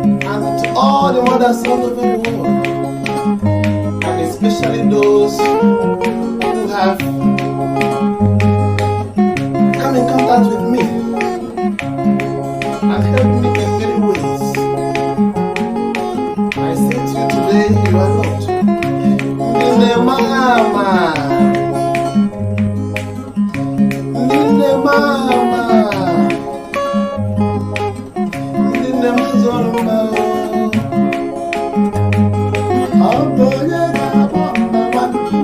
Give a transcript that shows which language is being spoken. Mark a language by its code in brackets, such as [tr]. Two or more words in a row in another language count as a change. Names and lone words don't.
[en] And to all the mothers all over the world, and especially those who have come in contact with me and helped me in many ways. I say to you today, you are not. [ig] Nne mama. Ndị nne m ama, ndị nne m zụrụ m, ọ bụ onye ga-abụ mama m?